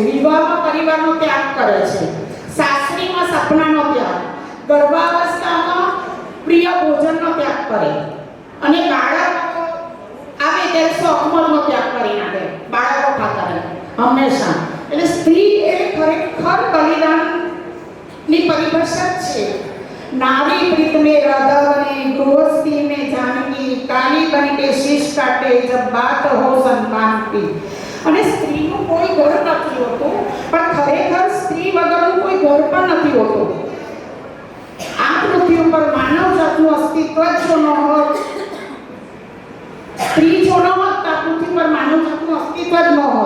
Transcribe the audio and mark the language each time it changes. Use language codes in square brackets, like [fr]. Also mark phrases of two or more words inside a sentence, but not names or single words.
[gu] વિવાહમાં પરિવારનો ત્યાગ કરે છે, સાસરીમાં સપનાનો ત્યાગ, ગર્ભાવસ્થામાં પ્રિય ભોજનનો ત્યાગ કરે અને બાળકો આવે ત્યારે શોખમલનો ત્યાગ કરી નાખે બાળકો ખાતર હંમેશા. એટલે સ્ત્રી એ ખરેખર બલિદાનની પરિભાષા જ છે. [hi] नारी प्रीत में राधा बने, गृहस्थी में जानकी, काली बन के शीश काटे जब बात हो सम्मान की. [gu] અને સ્ત્રીનું કોઈ ઘર નથી હોતું, પણ ખરેખર સ્ત્રી વગરનું કોઈ ઘર પણ નથી હોતું. આ પૃથ્વી ઉપર માનવ જાતનું અસ્તિત્વ જો ન હોત, સ્ત્રી જો ન હોત તો આપણું અસ્તિત્વ જ ન હોય.